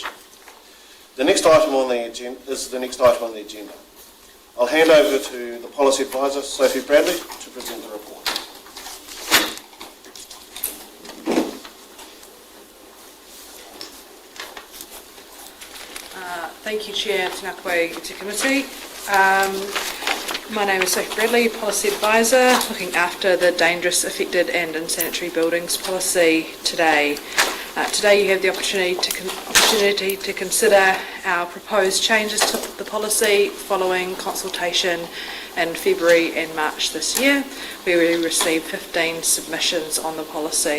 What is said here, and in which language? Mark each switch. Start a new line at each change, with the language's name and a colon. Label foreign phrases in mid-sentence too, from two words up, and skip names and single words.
English: The next item on the agenda is the next item on the agenda. I'll hand over to the Policy Advisor, Sophie Bradley, to present the report. Thank you, Chair,
Māori: Tēnā koe te committee.
English: My name is Sophie Bradley, Policy Advisor, looking after the dangerous, affected and unsanitary buildings policy today. Today you have the opportunity to consider our proposed changes to the policy following consultation in February and March this year, where we received 15 submissions on the policy.